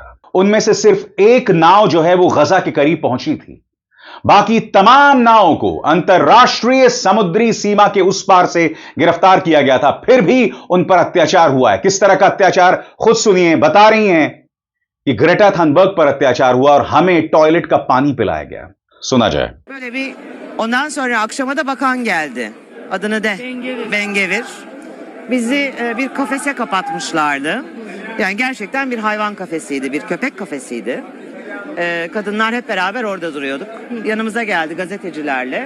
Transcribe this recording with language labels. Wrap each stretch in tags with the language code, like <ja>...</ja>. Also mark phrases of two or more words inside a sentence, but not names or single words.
<hi>उनमें से सिर्फ एक नाव जो है वो गजा के करीब पहुंची थी, बाकी तमाम नावों को अंतरराष्ट्रीय समुद्री सीमा के उस पार से गिरफ्तार किया गया था। फिर भी उन पर अत्याचार हुआ है। किस तरह का अत्याचार, खुद सुनिए। बता रही हैं कि ग्रेटा थनबर्ग पर अत्याचार हुआ और हमें टॉयलेट का पानी पिलाया गया। सुना जाए।</hi> <tr>Böyle bir ondan sonra akşama da bakan geldi. Adını de. Ben-Gvir. Bizi bir kafese kapatmışlardı. Yani gerçekten bir hayvan kafesiydi, bir köpek kafesiydi. Kadınlar hep beraber orada duruyorduk. Yanımıza geldi gazetecilerle.</tr>